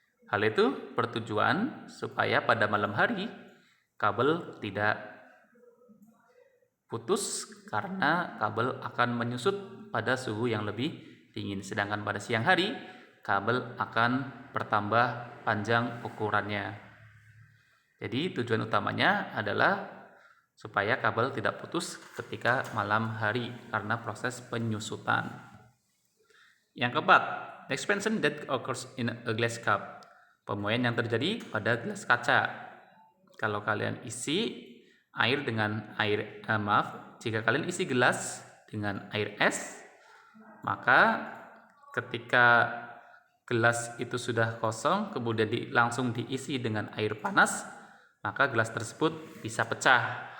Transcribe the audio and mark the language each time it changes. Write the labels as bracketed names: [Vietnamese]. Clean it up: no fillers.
[Indonesian] Hal itu bertujuan supaya pada malam hari kabel tidak putus karena kabel akan menyusut pada suhu yang lebih dingin. Sedangkan pada siang hari kabel akan bertambah panjang ukurannya. Jadi tujuan utamanya adalah supaya kabel tidak putus ketika malam hari karena proses penyusutan. Yang keempat, [English] expansion that occurs in a glass cup. [Indonesian] Pemuaian yang terjadi pada gelas kaca. Kalau kalian isi air dengan jika kalian isi gelas dengan air es, maka ketika gelas itu sudah kosong kemudian langsung diisi dengan air panas, maka gelas tersebut bisa pecah.